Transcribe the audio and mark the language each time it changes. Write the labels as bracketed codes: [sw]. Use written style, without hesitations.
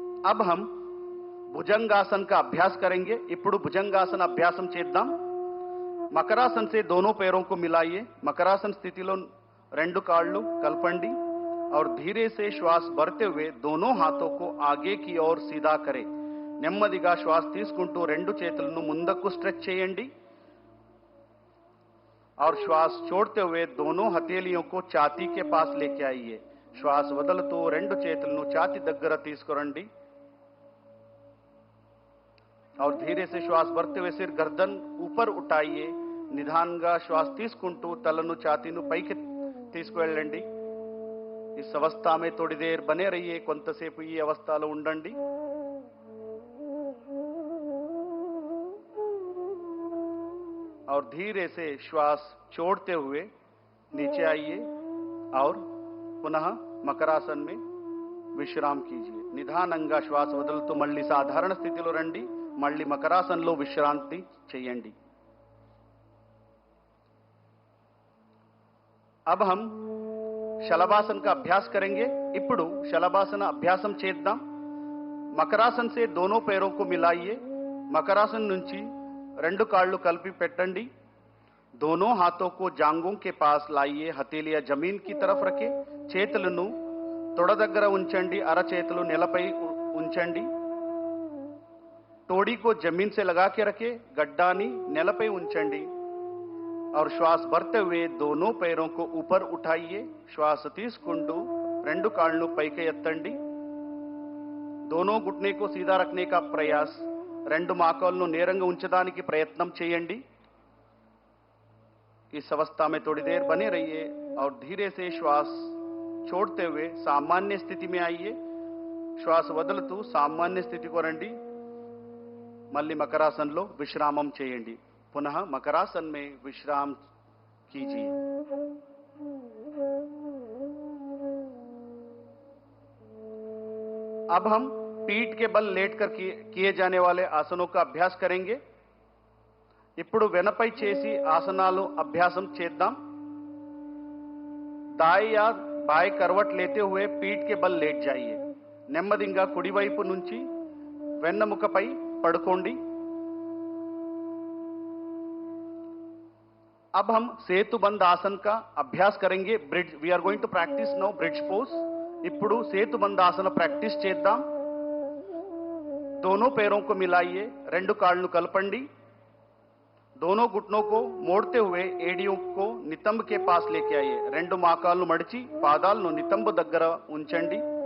[hi] अब हम भुजंगासन का अभ्यास करेंगे. [te] ఇప్పుడు భుజంగాసన అభ్యాసం చేద్దాం. [hi] మకరాసన్ से दोनों पैरों को मिलाइए. [te] మకరాసన్ స్థితిలో రెండు కాళ్ళు కలపండి [hi] और धीरे से श्वास भरते हुए दोनों हाथों को आगे की ओर सीधा करें. [te] నెమ్మదిగా శ్వాస తీసుకుంటూ రెండు చేతులను ముందుకు స్ట్రెచ్ చేయండి. [hi] और श्वास छोड़ते हुए दोनों हथेलियों को छाती के पास लेके आइए. [te] श्वास వదులుతూ రెండు చేతులను ఛాతీ దగ్గర తీసుకురండి. [hi] और धीरे से श्वास भरते हुए सिर गर्दन ऊपर उठाइए. [te] నిదానంగా శ్వాస తీసుకుంటూ తలను ఛాతీను పైకి తీసుకువెళ్ళండి. [hi] इस अवस्था में थोड़ी देर बने रहिए. [te] కొంతసేపు ఈ అవస్థలో ఉండండి. [hi] और धीरे से श्वास छोड़ते हुए नीचे आइए और पुनः मकरासन में विश्राम कीजिए. [te] నిదానంగా శ్వాస వదులుతూ మళ్ళీ సాధారణ స్థితిలో రండి. మళ్ళీ మకరాసన్లో విశ్రాంతి చేయండి. [hi] अब हम శలభాసన का अभ्यास करेंगे. [te] ఇప్పుడు శలభాసన అభ్యాసం చేద్దాం. [hi] మకరాసన్ से दोनों पैरों को मिलाइए. [te] మకరాసన్ నుంచి రెండు కాళ్ళు కలిపి పెట్టండి. [hi] दोनों हाथों को जांघों के पास लाइए. हथेलियां जमीन की तरफ रखे. [te] చేతులను తొడ దగ్గర ఉంచండి. అరచేతులు నేలపై ఉంచండి. [hi] तोड़ी को जमीन से लगा के रखे. [te] गड्डानी నేలపై ఉంచండి. [hi] और श्वास भरते हुए दोनों पैरों को ऊपर उठाइए. [te] श्वास తీసుకుంటూ రెండు కాళ్ళు పైకి ఎత్తండి. [hi] दोनों घुटने को सीधा रखने का प्रयास. [te] రెండు మోకాళ్ళను నేరంగా ఉంచడానికి ప్రయత్నం చేయండి. [hi] इस अवस्था में थोड़ी देर बने रहिए और धीरे से श्वास छोड़ते हुए सामान्य स्थिति में आइए. [te] श्वास వదులుతూ సామాన్య స్థితికి రండి. మళ్ళీ మకరాసన్లో విశ్రామం చేయండి. [hi] पुनः मकरासन में विश्राम कीजिए. अब हम पीठ के बल लेटकर किए जाने वाले आसनों का अभ्यास करेंगे. [te] ఇప్పుడు వెనపై చేసి ఆసనాలు అభ్యాసం చేద్దాం. [hi] दाएं या बाएं करवट लेते हुए पीठ के बल लेट जाइए. [te] నెమ్మదిగా కుడివైపు నుంచి వెన్నెముకపై పడుకోండి. [hi] अब हम సేతుబంధ आसन का अभ्यास करेंगे. [en] Bridge we are going to practise now bridge pose. [te] ఇప్పుడు సేతుబంధ ఆసన ప్రాక్టీస్ చేద్దాం. [hi] दोनों पैरों को मिलाइए. [te] రెండు కాళ్ళను కలపండి. [hi] दोनों घुटनों को मोड़ते हुए एडियों को नितंब के पास लेके आइए. [te] రెండు మోకాళ్ళను మడిచి పాదాలను నితంబు దగ్గర ఉంచండి.